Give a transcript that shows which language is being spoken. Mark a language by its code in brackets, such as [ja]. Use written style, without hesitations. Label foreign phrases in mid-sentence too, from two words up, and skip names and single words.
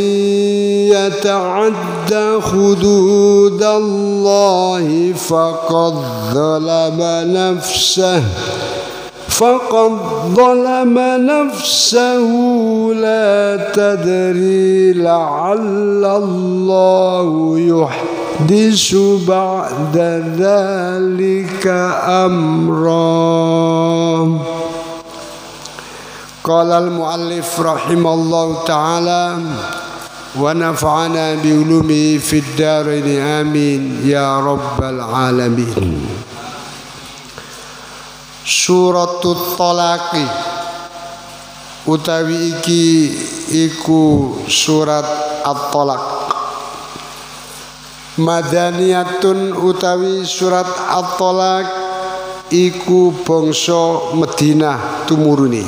[ar] يتعد حدود الله فقد ظلم نفسه لا تدري لعل الله يحدث بعد ذلك أمرا. قال المؤلف رحمه الله تعالى ونفعنا بعلومه في الدارين آمين يا رب العالمين. [jv] Suratul Thalaqi utawi iki iku surat At-Thalaq. Madaniyatun utawi surat At-Thalaq iku bangsa Madinah tumurune.